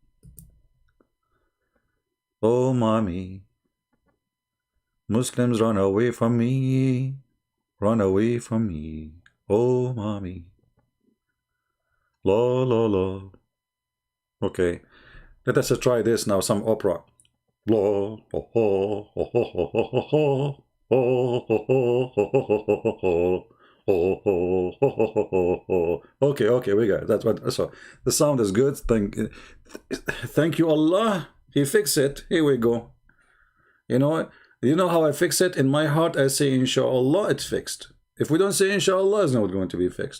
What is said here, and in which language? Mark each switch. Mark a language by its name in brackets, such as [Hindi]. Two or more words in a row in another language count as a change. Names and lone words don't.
[English] Oh, mommy. Muslims run away from me. Run away from me. Oh, mommy. La, la, la. Okay. Let us try this now, some opera. La, ho, ho, ho, ho, ho, ho, ho, ho. Ho, ho, ho, ho, ho, ho, ho, ho. Oh, oh, oh, oh, oh, oh. Okay, okay, we got it. That's what. So the sound is good. Thank you, Allah. He fixed it. Here we go. You know how I fix it? In my heart, I say, Inshallah, it's fixed. If we don't say Inshallah, it's not going to be fixed.